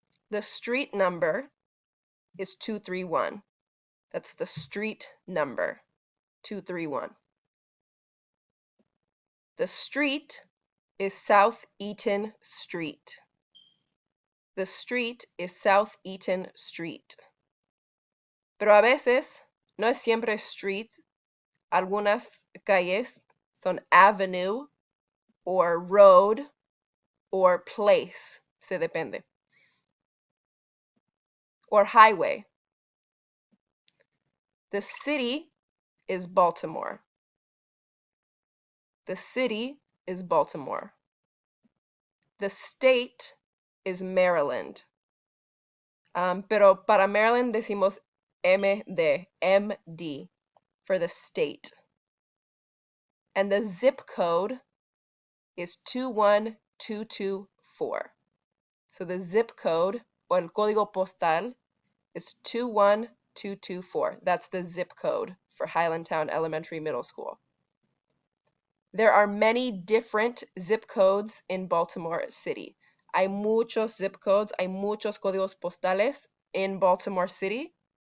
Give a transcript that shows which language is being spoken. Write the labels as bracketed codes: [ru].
[en] The street number is 231. That's the street number, 231. The street is South Eaton Street. The street is South Eaton Street. [es] Pero a veces no es siempre street. Algunas calles son [en] avenue or road or place, [es] se depende. [en] Or highway. The city is Baltimore. The city is Baltimore. The state is Maryland. [es] Pero para Maryland decimos MD [en] for the state. And the zip code is 21224. So the zip code, [es] o el código postal, [en] is 21224. That's the zip code for Highlandtown Elementary Middle School. There are many different zip codes in Baltimore City. [es] Hay muchos zip codes, hay muchos códigos postales [en] in Baltimore City.